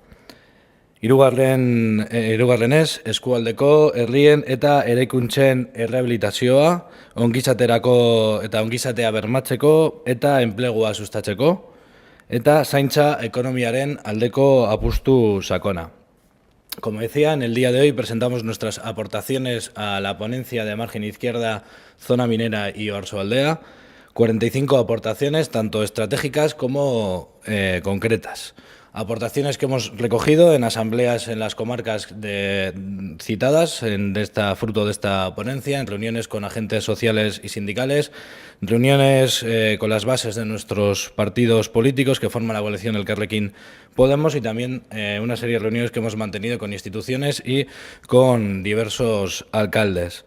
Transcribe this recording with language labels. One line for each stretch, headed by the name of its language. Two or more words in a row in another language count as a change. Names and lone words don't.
Basque: Hirugarrenez, eskualdeko herrien eta eraikuntzen errehabilitazioa, ongizaterako eta ongizatea bermatzeko eta enplegua sustatzeko, eta zaintza ekonomiaren aldeko apustu sakona.
Spanish: Como decía, en el día de hoy presentamos nuestras aportaciones a la ponencia de margen izquierda, zona minera y Oarsoaldea. 45 aportaciones, tanto estratégicas como concretas. Aportaciones que hemos recogido en asambleas en las comarcas citadas, fruto de esta ponencia, en reuniones con agentes sociales y sindicales, reuniones con las bases de nuestros partidos políticos que forman la coalición Elkarrekin Podemos y también una serie de reuniones que hemos mantenido con instituciones y con diversos alcaldes.